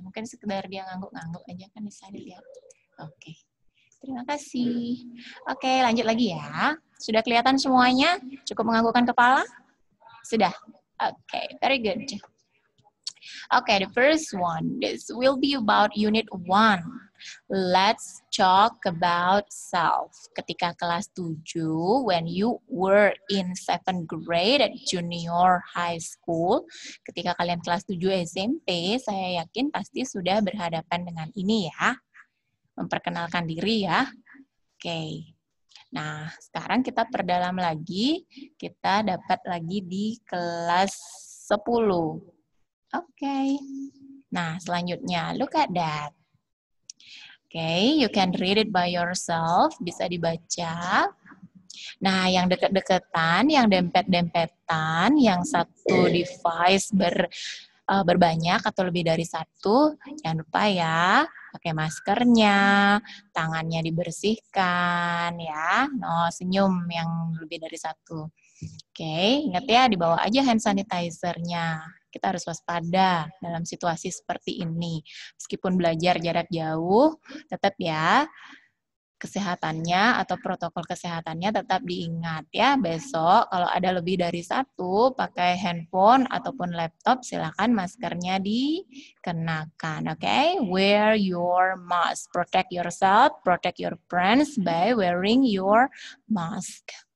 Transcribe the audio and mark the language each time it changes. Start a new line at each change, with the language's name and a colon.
Indonesian: Mungkin sekedar dia ngangguk-ngangguk aja kan bisa dilihat. Oke. Terima kasih. Oke, lanjut lagi ya. Sudah kelihatan semuanya? Cukup menganggukkan kepala? Sudah? Oke,
English: very good. Okay, the first one, this will be about Unit 1. Let's talk about self.
Indonesian: Ketika kelas 7,
English: when you were in 7th grade at junior high school,
Indonesian: ketika kalian kelas 7 SMP, saya yakin pasti sudah berhadapan dengan ini ya. Memperkenalkan diri ya. Oke. Nah, sekarang kita perdalam lagi. Kita dapat lagi di kelas 10.
English: Okay.
Indonesian: Nah, selanjutnya,
English: look at that. Okay, you can read it by yourself.
Indonesian: Bisa dibaca. Nah, yang deket-deketan, yang dempet-dempetan, yang satu device berbanyak atau lebih dari satu, jangan lupa ya, pakai maskernya, tangannya dibersihkan, ya. No, senyum yang lebih dari satu. Oke, ingat ya, dibawa aja hand sanitizer-nya. Kita harus waspada dalam situasi seperti ini. Meskipun belajar jarak jauh, tetap ya, kesehatannya atau protokol kesehatannya tetap diingat ya. Besok kalau ada lebih dari satu, pakai handphone ataupun laptop, silakan maskernya dikenakan.
English: Oke, wear your mask. Protect yourself, protect your friends by wearing your mask.